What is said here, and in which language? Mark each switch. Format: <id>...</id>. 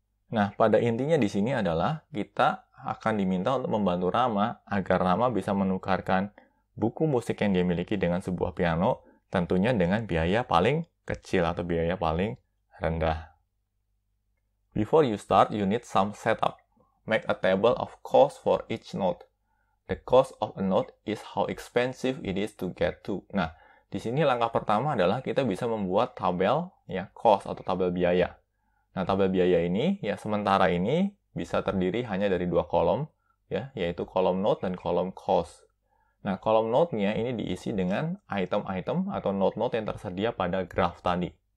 <id>Nah, pada intinya di sini adalah kita akan diminta untuk membantu Rama agar Rama bisa menukarkan buku musik yang dia miliki dengan sebuah piano, tentunya dengan biaya paling kecil atau biaya paling rendah.</id> <en>Before you start, you need some setup. Make a table of cost for each note. The cost of a note is how expensive it is to get to.</en> <id>Nah, di sini langkah pertama adalah kita bisa membuat tabel ya cost atau tabel biaya. Nah, tabel biaya ini ya sementara ini bisa terdiri hanya dari dua kolom ya, yaitu kolom note dan kolom cost. Nah, kolom note-nya ini diisi dengan item-item atau note-note yang tersedia pada graf tadi.</id>